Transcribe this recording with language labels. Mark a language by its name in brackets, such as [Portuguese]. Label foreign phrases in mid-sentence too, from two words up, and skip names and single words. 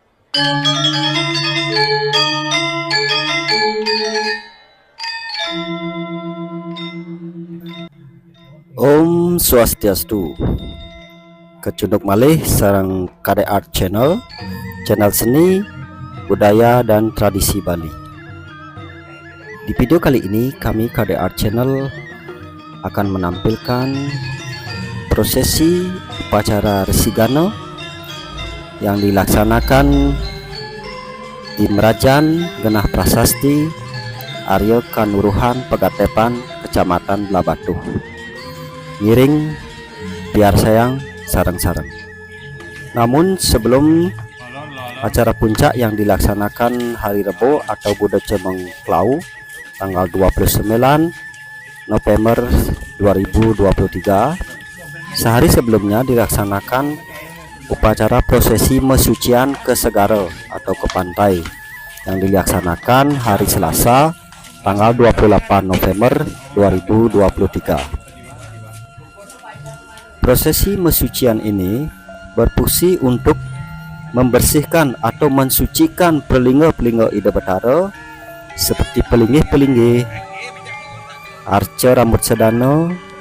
[Indonesian] Om Swastiastu. [Balinese] Kecunduk malih sareng [Indonesian] KD Art Channel, channel seni, budaya dan tradisi Bali. Di video kali ini kami KD Art Channel akan menampilkan prosesi upacara Resigano yang dilaksanakan di Merajan Genah Prasasti Arya Kanuruhan Pegatepan Kecamatan Labatuh. [Balinese] Ngiring biar sayang sareng-sareng. [Indonesian] Namun sebelum acara puncak yang dilaksanakan hari Rebo atau Buda Cemeng Klau tanggal 29 November 2023, sehari sebelumnya dilaksanakan upacara prosesi mesucian ke Segara atau ke pantai yang dilaksanakan hari Selasa tanggal 28 November 2023. Prosesi mesucian ini berfungsi untuk membersihkan atau mensucikan pelingga-pelingga Ida Betara seperti pelinggih-pelinggih, arca rambut sedana,